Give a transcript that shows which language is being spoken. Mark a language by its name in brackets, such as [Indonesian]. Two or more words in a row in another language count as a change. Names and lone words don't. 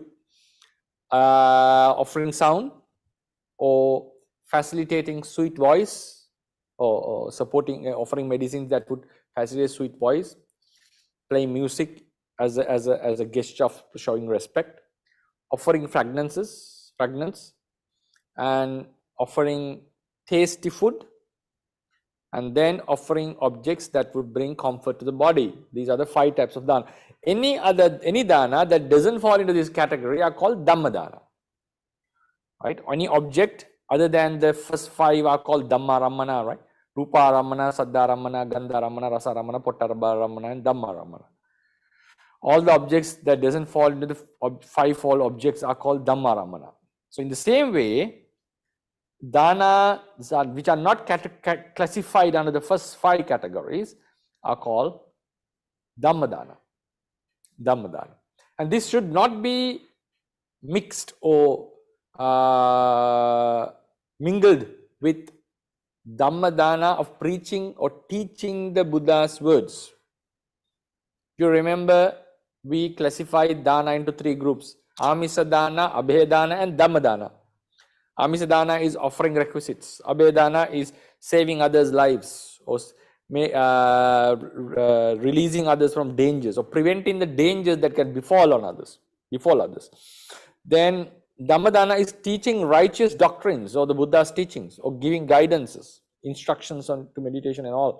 [English] Offering sound, or facilitating sweet voice, or supporting offering medicines that would facilitate sweet voice, playing music as a gesture of showing respect, offering fragrance, and offering tasty food, and then offering objects that would bring comfort to the body. These are the 5 types of dana. Any dana that doesn't fall into this category are called [Pali] Dhamma dana. [English] Right? Any object other than the first 5 are called [Pali] Dhamma Ramana, [English] right? [Pali] Rupa Ramana, Saddha Ramana, Gandha Ramana, Rasa Ramana, Pottabha Ramana, and Dhamma Ramana. [English] All the objects that doesn't fall into the 5-fold objects are called [Pali] Dhamma Ramana. [English] So in the same way, dana which are not classified under the first 5 categories are called [Pali] Dhamma dana. Dhamma dana. [English] And this should not be mixed or mingled with [Pali] Dhamma dana [English] of preaching or teaching the Buddha's words. If you remember, we classified dana into 3 groups: [Pali] Amisa dana, Abhe dana, and Dhamma dana. Amisa dana [English] is offering requisites. [Pali] Abhe dana [English] is saving others' lives, or releasing others from dangers, or preventing the dangers that can befall others. Then [Pali] Dhamma dana [English] is teaching righteous doctrines or the Buddha's teachings, or giving guidances, instructions on to meditation and all.